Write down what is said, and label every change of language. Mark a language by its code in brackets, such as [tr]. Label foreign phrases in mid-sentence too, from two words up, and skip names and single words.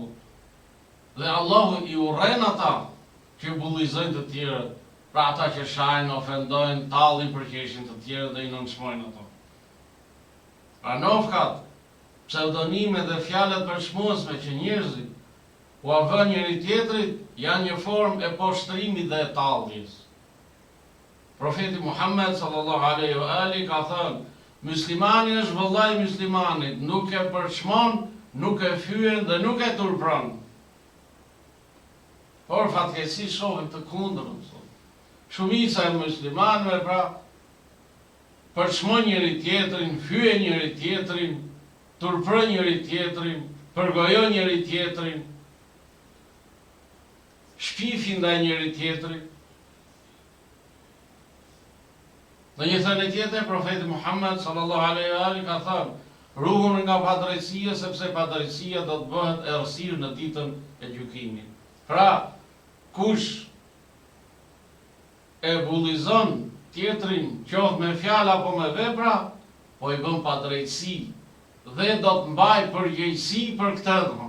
[sq] Dhe Allahu i urren ata që bullizojnë të tjerët, pra ata që shajnë, ofendojnë, tallin përqeshin të tjerët dhe i nënçmojnë ato. Pra nofkat, pseudonime dhe fjalët përshmuesme që njerëzit u avën njëri tjetrit janë një formë e poshtrimit dhe e talljes. Profeti Muhammed [ar] صلى الله عليه وآل [sq] ka thënë: muslimani është vëllai i muslimanit, nuk e përçmon, nuk e fyen dhe nuk e turpron. Por fatkeqësisht shohim të kundërtën sot. Shumica e muslimanëve pra përçmon njëri tjetrin, fyen njëri tjetrin, turpron njëri tjetrin, përgojon njëri tjetrin, shpifin ndaj njëri tjetrit. Në një thënie tjetër, profeti Muhammed [ar] صلى الله عليه وآل [sq] ka thënë: ruhuni nga padrejtësia, sepse padrejtësia do të bëhet errësirë në ditën e gjykimit. Pra, kush e bullizon tjetrin, qoftë me fjalë apo me vepra, po i bën padrejtësi dhe do të mbaj përgjegjësi për këtë.